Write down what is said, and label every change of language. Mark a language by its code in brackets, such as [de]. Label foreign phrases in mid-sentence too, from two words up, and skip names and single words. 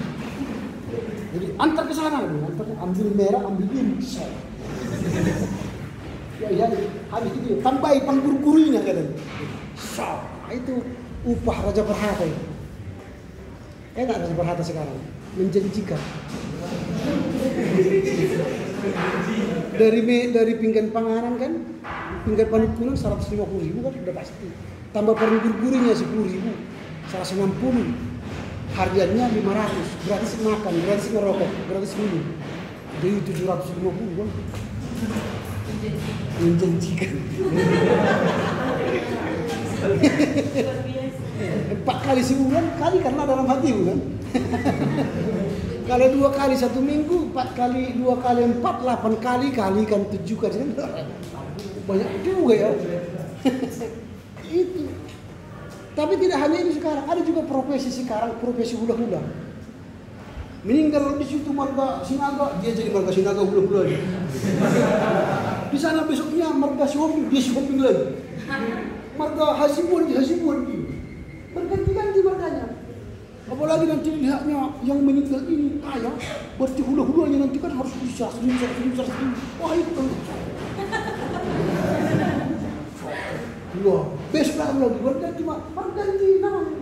[id] Jadi antar ke sana, ambil merah, ambil biru, ya, habis itu tambahi pangguru-gurunya kan. Itu upah Raja Berhata itu. Enak Raja Berhata sekarang, menjanjikan. Dari pinggan panganan kan, pinggan Panukunan 150.000 kan sudah pasti. Tambah pangguru-gurunya 10.000, 160. Harganya 500, gratis makan, gratis ngerokok, gratis minum. Jadi 750 kan. Menjanjikan. 4 kali sebulan, kali karena dalam hati kan. Kalau 2 kali 1 minggu, 4 kali 2 kali 4, 8 kali kalikan 7 kali kan. Banyak juga ya. Itu. Tapi tidak hanya ini sekarang, ada juga profesi sekarang, profesi hula-hula. Meninggal di situ marga Sinaga, dia jadi marga Sinaga hula-hula. Di sana besoknya marga Shopping, dia shopping lagi. Marga Hasibuan, dia Hasibuan. Berganti-ganti marganya. Apalagi nanti lihatnya yang meninggal ini kaya, berarti hula-hulanya nanti kan harus bisa. Wah itu kan. Wah, besok lagi berganti namanya.